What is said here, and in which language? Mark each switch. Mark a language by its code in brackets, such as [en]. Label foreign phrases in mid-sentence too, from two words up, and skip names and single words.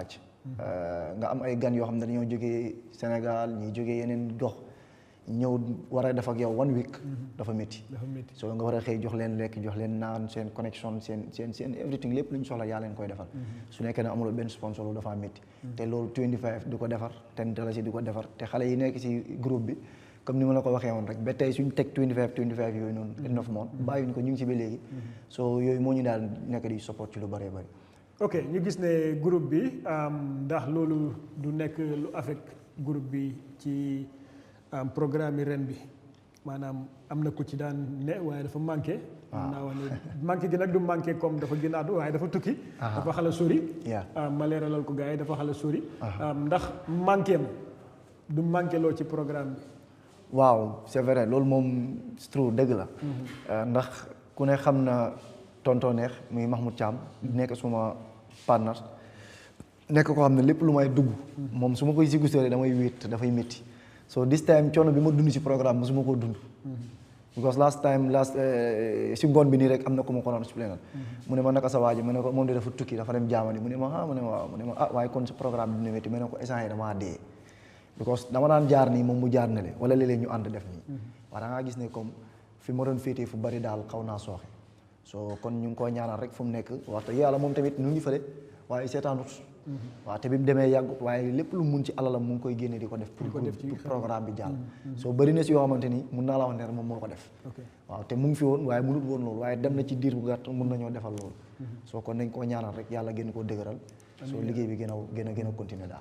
[wo] nga am ay gan yoo xam ne dañoo jógee Sénégal ñi jógee yeneen gox ñëw war a def ak yow 1 week dafa métti soo nga war a xëy jox leen lekk jox leen naan seen connection seen everything lépp lu ñu soxla yaa leen koy defal su nekkee ne amuloo benn sponsor lu dafa métti te loolu 25 du ko defar $10 du ko defar te xale yi nekk ci groupe bi comme ni ma la ko waxee woon rek ba tey suñ teg 25 yooyu noonu [en] end of month [wo] bàyyiwuñ ko ñu ngi ci ba léegi soo yooyu moo ñu daal nekk di support ci lu bëree bëri ok ñu gis ne groupe bi ndax loolu du nekk lu affect groupe bi ci programme yi ren bi maanaam am na ku ci daan ne waaye dafa manqué naa wax ne manqué gi nag du manqué comme dafa génnaatu waaye dafa tukki dafa xala sori ma leeralal ko gars yi dafa xala sori ndax manqué am du manqué loo ci programme bi waaw [fr] c'est vrai [wo] loolu moom c'est true dëgg la ndax ku ne xam na tontoneex muy Mahmoud Thiam nekk suma partner nekk ko xam ne lépp lu may dugg moom su ma koy sigusté damay wéet dafay métti so [en] this time [wo] coono bi ma dund ci programme mosuma koo dund because last si ngoon bi nii rek am na ku ma ko doon explainal mu ne ma naka sa waa ji mu ne ko moom de dafa tukki dafa dem Germany mu ne ma waaw mu ne ma waaye kon sa programme dina métti mu ne ko essence yi damaa dee because dama daan jaar nii moom mu jaar na le wala léeg-léeg ñu ànd def nii waaye da ngaa gis ne comme fi ma doon féetee fu bari daal xaw naa sooxe so kon ñu ngi koy ñaanal rek fu mu nekk waxta yàlla moom tamit ñu ngi fële waaye seetaanut waaw te bi mu demee yàggut waaye lépp lu mun ci alalam mu ngi koy génne di ko def pour programme bi jàll soo bëri na si yoo xamante ni mun naa la wax ne moom moo ko def waaw te mu ngi fi woon waaye munut woon loolu waaye dem na ci diir bu gàtt mun nañoo defal loolu soo kon nañ koo ñaanal rek yàlla gën koo dëgëral soo liggéey bi gën a continuer daal